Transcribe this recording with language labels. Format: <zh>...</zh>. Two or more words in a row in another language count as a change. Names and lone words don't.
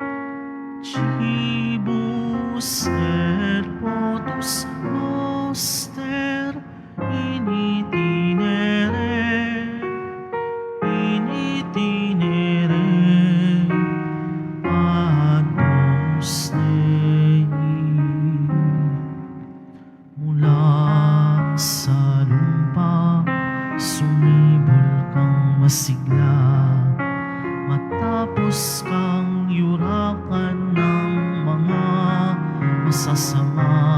<la>Cibus et potus noster in itinere Agnus Dei.</la> <tl>Mula sa lupa sumibol kang masigla, matapos kang yurakan ng mga masasama.</tl>